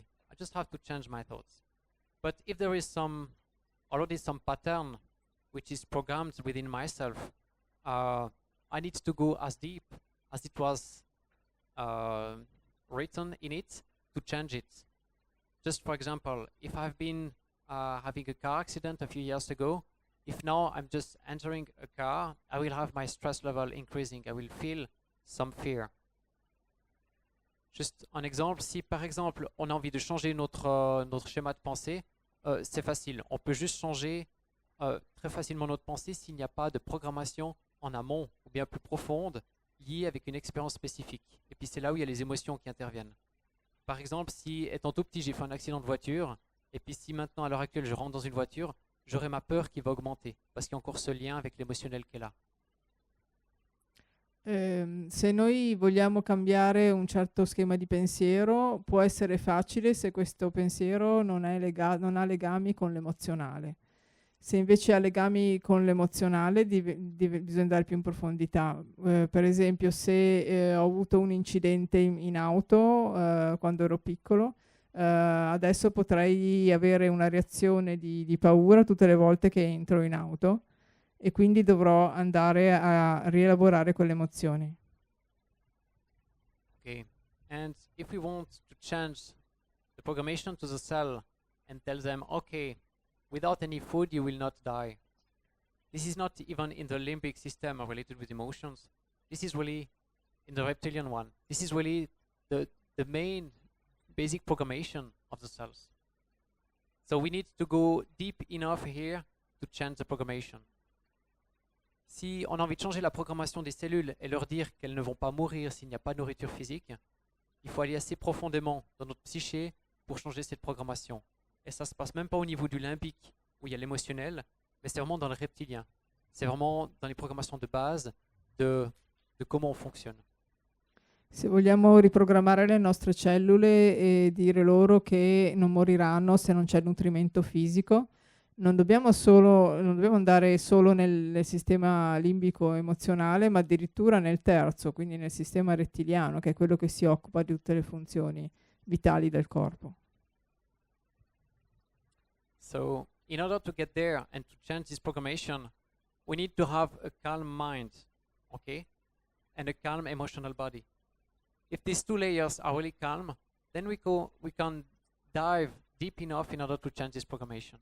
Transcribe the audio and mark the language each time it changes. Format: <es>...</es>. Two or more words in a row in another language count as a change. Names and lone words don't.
<en>I just have to change my thoughts. But if there is already some pattern which is programmed within myself, I need to go as deep as it was written in it to change it. Just for example, if I've been having a car accident a few years ago, if now I'm just entering a car, I will have my stress level increasing. I will feel some fear.</en> <fr>Juste un exemple, si par exemple on a envie de changer notre schéma de pensée, c'est facile. On peut juste changer très facilement notre pensée s'il n'y a pas de programmation en amont ou bien plus profonde liée avec une expérience spécifique. Et puis c'est là où il y a les émotions qui interviennent. Par exemple, si étant tout petit j'ai fait un accident de voiture, et puis si maintenant à l'heure actuelle je rentre dans une voiture, j'aurai ma peur qui va augmenter parce qu'il y a encore ce lien avec l'émotionnel qui est là.</fr> <it>Se noi vogliamo cambiare un certo schema di pensiero, può essere facile se questo pensiero non ha legami con l'emozionale. Se invece ha legami con l'emozionale, bisogna andare più in profondità. Per esempio, se ho avuto un incidente in auto quando ero piccolo, adesso potrei avere una reazione di paura tutte le volte che entro in auto, e quindi dovrò andare a rielaborare quelle emozioni.</it> <en>Okay, and if we want to change the programmation to the cell and tell them, okay, without any food you will not die. This is not even in the limbic system related with emotions. This is really in the reptilian one. This is really the main basic programmation of the cells. So we need to go deep enough here to change the programmation.</en> <fr>Si on a envie de changer la programmation des cellules et leur dire qu'elles ne vont pas mourir s'il n'y a pas de nourriture physique, il faut aller assez profondément dans notre psyché pour changer cette programmation. Et ça ne se passe même pas au niveau du limbique, où il y a l'émotionnel, mais c'est vraiment dans le reptilien. C'est vraiment dans les programmations de base de comment on fonctionne.</fr> <it>Se vogliamo riprogrammare le nostre cellule e dire loro che non moriranno se non c'è nutrimento fisico, non dobbiamo andare solo nel sistema limbico emozionale, ma addirittura nel terzo, quindi nel sistema rettiliano, che è quello che si occupa di tutte le funzioni vitali del corpo.</it> <en>So, in order to get there and to change this programmation, we need to have a calm mind, okay? And a calm emotional body. If these two layers are really calm, then we can dive deep enough in order to change this programmation.</en>